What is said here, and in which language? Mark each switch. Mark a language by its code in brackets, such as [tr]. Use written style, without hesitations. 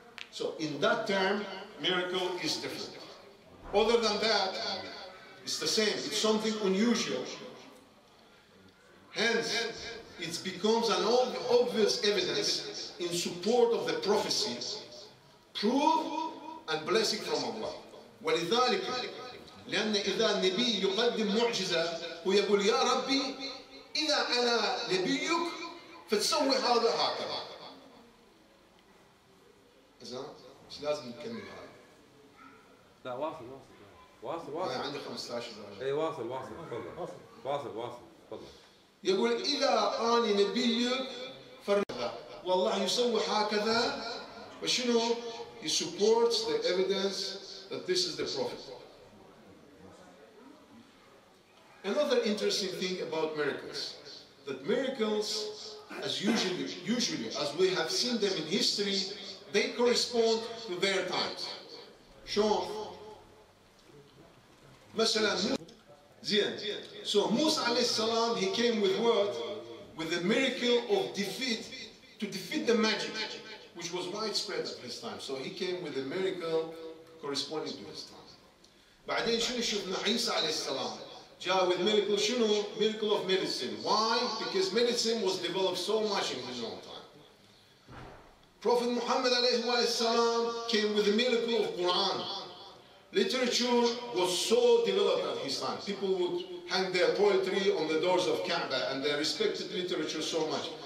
[en] So in that term, miracle is different. Other than that, it's the same, it's something unusual. Hence, it becomes an obvious evidence in support of the prophecy, proof and blessing from Allah. [ar] ولذلك لأن إذا النبي يقدم معجزة ويقول يا ربي إذا أنا نبيك فتسوي هذا هكذا. إذا مش لازم نكمل هذا. لا واصل أنا عندي 15 درجة. إي واصل تفضل. واصل تفضل. يقول إذا أنا نبيك والله يسوي هكذا. وشنو؟ [en] He supports the evidence that this is the Prophet. Another interesting thing about miracles, that miracles, as usually as we have seen them in history, they correspond to their times. [ar] شلون؟ مثلا زين. [en] So Musa alayhi salam, he came with what? With the miracle of to defeat the magic, which was widespread at his time. So he came with a miracle corresponding to his time. [ar] بعدين شنو شفنا عيسى عليه السلام جاء [en] with miracle [ar] شنو؟ [en] Miracle of medicine. Why? Because medicine was developed so much in his own time. Prophet Muhammad alayhi salam came with the miracle of Quran. Literature was so developed at his time. People would hang their poetry on the doors of Kaaba, and they respected literature so much.